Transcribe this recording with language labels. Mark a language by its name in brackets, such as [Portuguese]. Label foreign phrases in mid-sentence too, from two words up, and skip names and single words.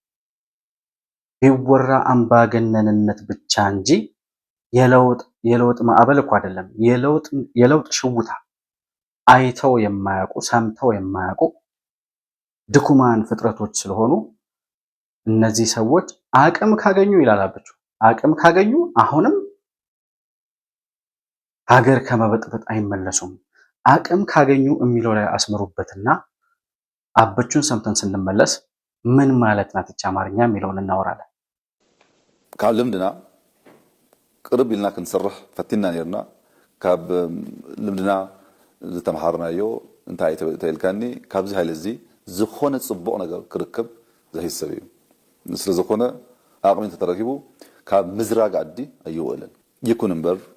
[Amharic] ቢወራ አምባገነንነት ብቻ እንጂ የለውጥ ማዕበል እኮ አይደለም። የለውጥ ሽውታ አይተው የማያውቁ ሰምተው የማያውቁ ድኩማን ፍጥረቶች ስለሆኑ እነዚህ ሰዎች አቅም ካገኙ ይላል አብቹ፣ አቅም ካገኙ አሁንም ሀገር ከመበጥበጥ አይመለሱም። አቅም ካገኙ የሚለው ላይ አስምሩበትና አብቹን ሰምተን ስንመለስ ምን ማለት ናት እቺ አማርኛ የሚለውን እናወራለን። [Tigrinya] ካብ ልምድና ቅርብ ኢልና ክንሰርሕ ፈቲና ነርና ካብ ልምድና ዝተምሃርናዮ እንታይ ተይልካኒ ካብዚ ሃይለ እዚ ዝኾነ ጽቡቕ ነገር ክርከብ ዘሂሰብ እዩ። ስለ ዝኾነ ኣቕሚ ተተረኪቡ ካብ ምዝራግ ዓዲ ኣይውዕልን ይኩን እምበር